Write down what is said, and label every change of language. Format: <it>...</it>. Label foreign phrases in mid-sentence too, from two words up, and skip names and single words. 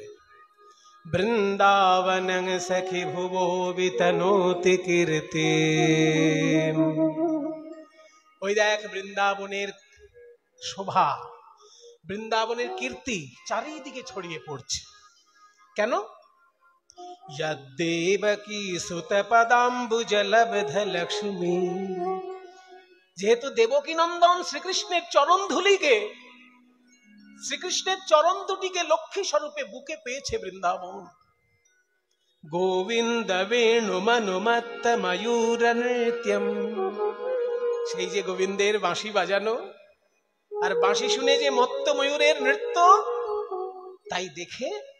<sa>वृन्दावन सखी भुवो वितनोति कीर्ति।</sa> <bn>ওই দেখ বৃন্দাবনের শোভা, বৃন্দাবনের কীর্তি চারিদিকে ছড়িয়ে পড়ছে। কেন?</bn> <sa>यद्देवकी सुतपदाम्बुजलब्ध लक्ष्मी।</sa> <bn>যেহেতু দেবকী নন্দন শ্রীকৃষ্ণের চরণ ধুলিকে, শ্রীকৃষ্ণের চরণ দুটিকে লক্ষ্মী স্বরূপে বুকে পেয়েছে বৃন্দাবন।</bn> <sa>गोविन्द वेणु मनुमत्त मयूर नृत्यम,</sa> <bn>সেই যে গোবিন্দের বাঁশি বাজানো আর বাঁশি শুনে যে মত্ত ময়ূরের নৃত্য, তাই দেখে</bn>